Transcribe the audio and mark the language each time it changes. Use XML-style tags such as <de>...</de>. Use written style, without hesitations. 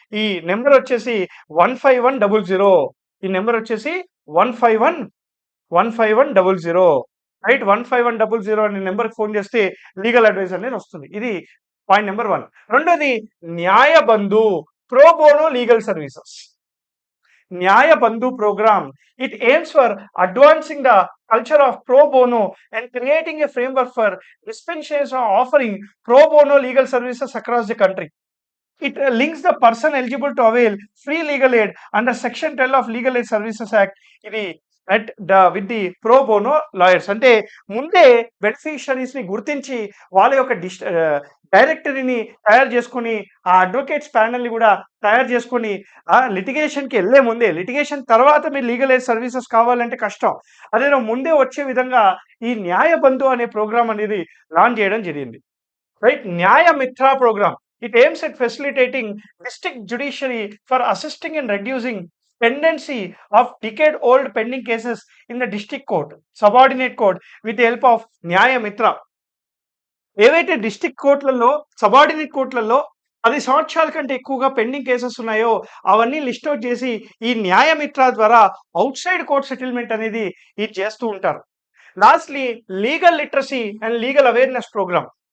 <te>ఈ నెంబర్ వచ్చేసి 15100. ఈ నెంబర్ వచ్చేసి 15100. రైట్? 15100 అనే నెంబర్‌కి ఫోన్ చేస్తే లీగల్ అడ్వైస్ అనేది వస్తుంది. ఇది పాయింట్ నెంబర్ 1. రెండోది న్యాయ బంధు ప్రో బోనో లీగల్ సర్వీసెస్. న్యాయ బంధు programme.</te> <en>It aims for advancing the culture of pro bono and creating a framework for dispensation offering pro bono legal services across the country. It links the person eligible to avail free legal aid under Section 12 of Legal Aid Services Act.</en> <te>ఇది</te> <en>with the pro bono lawyers.</en> <te>అంటే ముందే బెనిఫిషరీస్‌ని గుర్తించి వాళ్ళ యొక్క డైరెక్టరీని తయారు చేసుకొని ఆ advocates ప్యానెల్‌ని కూడా తయారు చేసుకొని లిటిగేషన్‌కి వెళ్ళే ముందే, లిటిగేషన్ తర్వాత మీరు లీగల్ ఎయిడ్ సర్వీసెస్ కావాలంటే కష్టం. అదేదో ముందే వచ్చే విధంగా ఈ న్యాయ బంధు అనే ప్రోగ్రామ్ అనేది లాంచ్ చేయడం జరిగింది. రైట్? న్యాయ మిత్ర programme.</te> <en>It aims at facilitating district judiciary for assisting in reducing pendency of decade-old pending cases in the district court, subordinate court with the help of Nyaya Mitra.</en> <te>ఏవైతే district కోర్టులలో, subordinate కోర్టులలో 10 సంవత్సరాల కంటే ఎక్కువగా pending cases ఉన్నాయో అవన్నీ list out చేసి ఈ న్యాయ మిత్ర ద్వారా ఔట్ సైడ్ కోర్ట్ సెటిల్మెంట్ అనేది ఇది చేస్తూ ఉంటారు.</te> <en>Lastly legal literacy and legal awareness programme.</en>